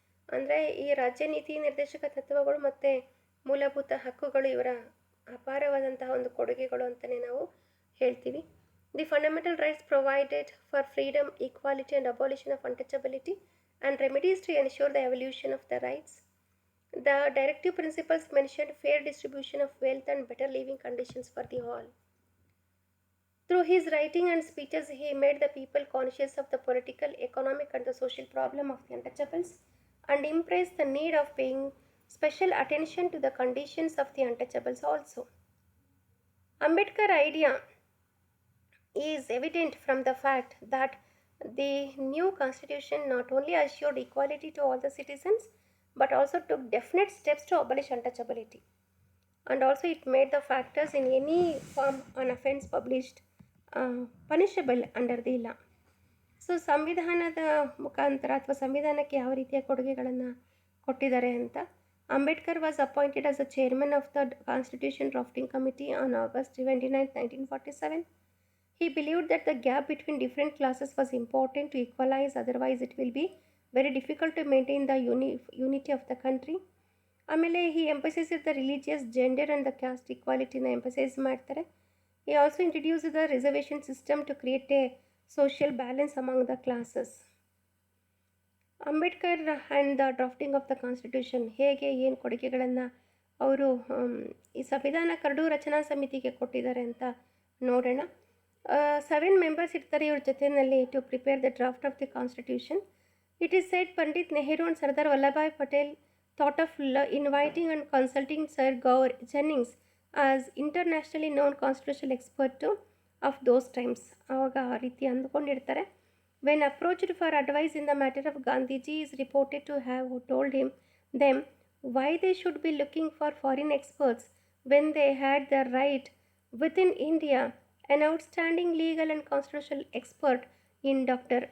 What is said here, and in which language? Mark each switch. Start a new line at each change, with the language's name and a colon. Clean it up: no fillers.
Kannada: ಅಂದರೆ ಈ ರಾಜ್ಯ ನೀತಿ ನಿರ್ದೇಶಕ ತತ್ವಗಳು ಮತ್ತು ಮೂಲಭೂತ ಹಕ್ಕುಗಳು ಇವರ ಅಪಾರವಾದಂತಹ ಒಂದು ಕೊಡುಗೆಗಳು ಅಂತಲೇ ನಾವು ಹೇಳ್ತೀವಿ.
English: The fundamental rights provided for freedom, equality and abolition of untouchability and remedies to ensure the evolution of the rights. The directive principles mentioned fair distribution of wealth and better living conditions for the all. Through his writing and speeches, he made the people conscious of the political, economic and the social problem of the untouchables and impressed the need of paying special attention to the conditions of the untouchables also. Ambedkar idea is evident from the fact that the new constitution not only assured equality to all the citizens but also took definite steps to abolish untouchability, and also it made the factors in any form an offense published punishable under the law.
Kannada: So ಸಂವಿಧಾನದ ಮುಖಾಂತರ ಅಥವಾ ಸಂವಿಧಾನಕ್ಕೆ ಯಾವ ರೀತಿಯ ಕೊಡುಗೆಗಳನ್ನು ಕೊಟ್ಟಿದ್ದಾರೆ ಅಂತ.
English: Ambedkar was appointed as a chairman of the constitution drafting committee on August 29, 1947. He believed that the gap between different classes was important to equalize, otherwise it will be very difficult to maintain the unity of the country. ಆಮೇಲೆ he emphasized the religious, gender and the caste equalityನ emphasize ಮಾಡ್ತಾರೆ. He also introduced the reservation system to create a social balance among the classes. Ambedkar and the drafting of the constitution
Kannada: ಹೇಗೆ ಏನು ಕೊಡುಗೆಗಳನ್ನು ಅವರು ಈ ಸಂವಿಧಾನ curd ರಚನಾ ಸಮಿತಿಗೆ ಕೊಟ್ಟಿದ್ದಾರೆ ಅಂತ ನೋಡೋಣ.
English: 7
Kannada: ಮೆಂಬರ್ಸ್ ಇರ್ತಾರೆ ಇವ್ರ ಜೊತೆಯಲ್ಲಿ
English: To prepare the draft of the constitution. It is said Pandit Nehru and Sardar Vallabhbhai Patel thought of inviting and consulting Sir Gaur Jennings as internationally known constitutional expert of those times.
Kannada: ಆವಾಗ ಆ ರೀತಿ ಅಂದ್ಕೊಂಡಿರ್ತಾರೆ.
English: When approached for advice in the matter of Gandhiji is reported to have told them why they should be looking for foreign experts when they had the right within India an outstanding legal and constitutional expert in Dr.